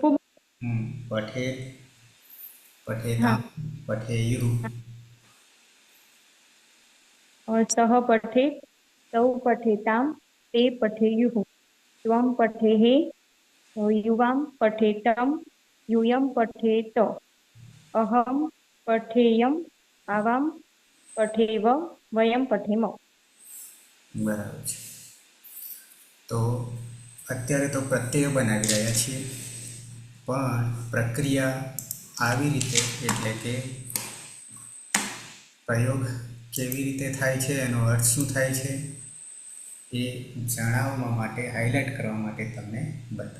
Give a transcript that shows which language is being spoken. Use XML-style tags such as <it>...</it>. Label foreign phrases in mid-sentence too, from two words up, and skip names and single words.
<sa>પઠે</sa> <gu>હા</gu> <sa>पठेताम पठेयुः. सह पठे तौ पठेताम ते पठेयुः त्वम पठेः युवाम पठेतम यूयम पठेत अहम पठेयम आवाम पठेव वयम पठेम.</sa> <gu>બરાબર છે. તો અત્યારે તો પ્રત્યય બનાવી રહ્યા છીએ પણ પ્રક્રિયા આવી રીતે એટલે કે પ્રયોગ કેવી રીતે થાય છે એનો અર્થ શું થાય છે એ જણાવવા માટે હાઇલાઇટ કરવા માટે તમને બતાવ્યું.</gu>